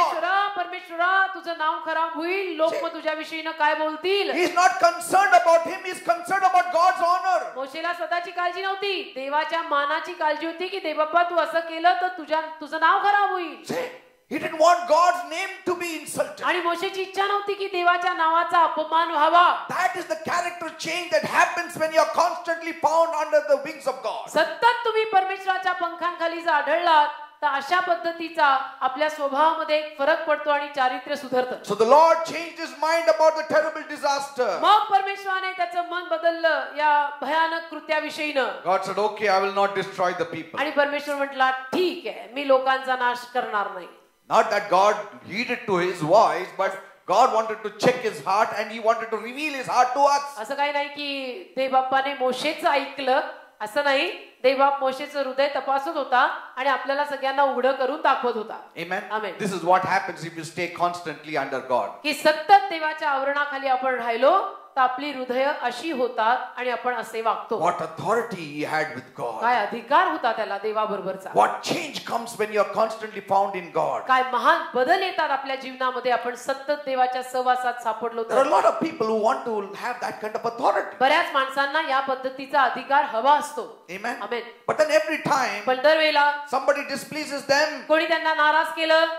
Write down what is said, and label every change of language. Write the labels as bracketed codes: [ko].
[mr] परमेश्वरा, परमेश्वरा, तुझं नाव खराब होईल, लोक मग तुझ्या विषयीनं काय बोलतील. [en] He is not concerned about him, he is concerned about God's honor. [mr] मोशेला स्वतःची काळजी नव्हती, देवाच्या मानाची काळजी होती की देवबाप्पा तू असं केलं तर तुझं नाव खराब होईल. [en] See, he didn't want God's name to be insulted. [mr] आणि मोशेची इच्छा नव्हती की देवाच्या नावाचा अपमान व्हावा. [en] That is the character change that happens when you are constantly found under the wings of God. [mr] सतत तुम्ही परमेश्वराच्या पंखांखाली जर आढळलात तर अशा पद्धतीचा आपल्या स्वभावामध्ये एक फरक पडतो आणि चारित्र्य सुधारतं. [en] So the Lord changed his mind about the terrible disaster. [mr] मग परमेश्वराने त्याचं मन बदललं या भयानक कृत्याविषयीनं. [en] God said, okay, I will not destroy the people. [mr] आणि परमेश्वर म्हटला, ठीक आहे, मी लोकांचा नाश करणार नाही. [en] Not that God heeded to his voice, but God wanted to check his heart and he wanted to reveal his heart to us. [mr] असं काही नाही की देवबाप्पाने मोशेचं ऐकलं, असं नाही. देवबाप मोशेचं हृदय तपासत होता आणि आपल्याला सगळ्यांना उघडं करून दाखवत होता. [en] Amen. Amen. This is what happens if you stay constantly under God. [mr] की सतत देवाच्या आवरणाखाली आपण राहिलो तर आपली हृदय अशी होतात आणि आपण असे वागतो. [en] What authority he had with God. [mr] काय अधिकार होता त्याला देवाबरोबरचा. [en] What change comes when you are constantly found in God. [mr] काय महान बदल येतात आपल्या जीवनामध्ये आपण सतत देवाच्या सहवासात सापडलो [en] There are a lot of people who want to have that kind of authority. [mr] बऱ्याच माणसांना या पद्धतीचा अधिकार हवा असतो. [en] Amen. [mr] Amen. [en] But then every time [mr] पण दरवेळेला [en] somebody displeases them, [mr] कोणी त्यांना नाराज केलं,